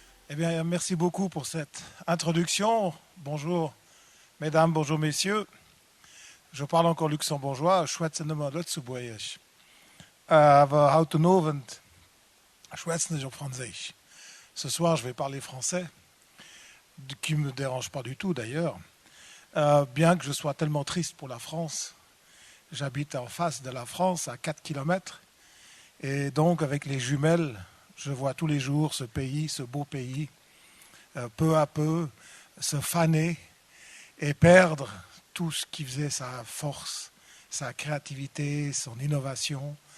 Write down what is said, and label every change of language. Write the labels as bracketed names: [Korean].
[French] Eh bien, merci beaucoup pour cette introduction. Bonjour, mesdames, bonjour, messieurs. Je parle encore luxembourgeois. [Luxembourgish] Schwätzen wir Lützeburgisch. Aber heute Abend schwätzen wir Französisch. [French] Ce soir, je vais parler français, qui ne me dérange pas du tout d'ailleurs. Bien que je sois tellement triste pour la France. J'habite en face de la France, à 4 kilomètres. Et donc, avec les jumelles, je vois tous les jours ce pays, ce beau pays, peu à peu se faner et perdre tout ce qui faisait sa force, sa créativité, son innovation.